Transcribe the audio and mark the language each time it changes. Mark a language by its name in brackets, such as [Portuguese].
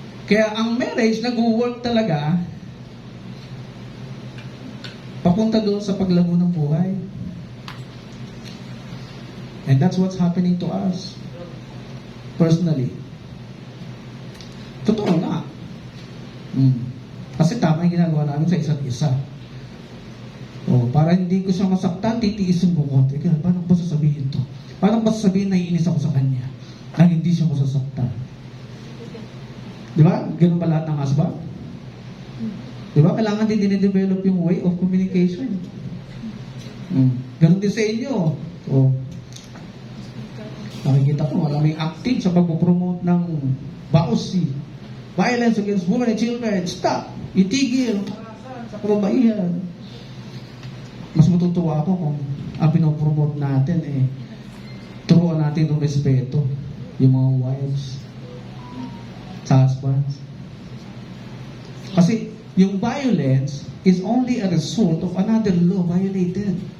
[Filipino] Kaya ang marriage, nag-work talaga papunta doon sa paglago ng buhay. [English] And that's what's happening to us. [Filipino] Personally. Totoo na. Kasi tama yung ginagawa namin sa isa't isa. Para hindi ko siya masaktan, titiisin ko konti. Kaya, paano ba sasabihin to? Paano ba sasabihin na iinis ako sa kanya? Na hindi siya masasaktan? Di ba? Ganun ba lahat ng husband? Di ba? Kailangan din dine-develop yung way of communication. Ganun din sa inyo. Nakikita ko, maraming active sa pagpupromote ng BAUSI. [English] Violence against women and children. Stop! [Filipino] Itigil! Sa kababaihan. Mas matutuwa ako kung ang pinopromote natin turuan natin ng respeto yung mga wives sa husbands. [English] Kasi yung violence is only a result of another law violated.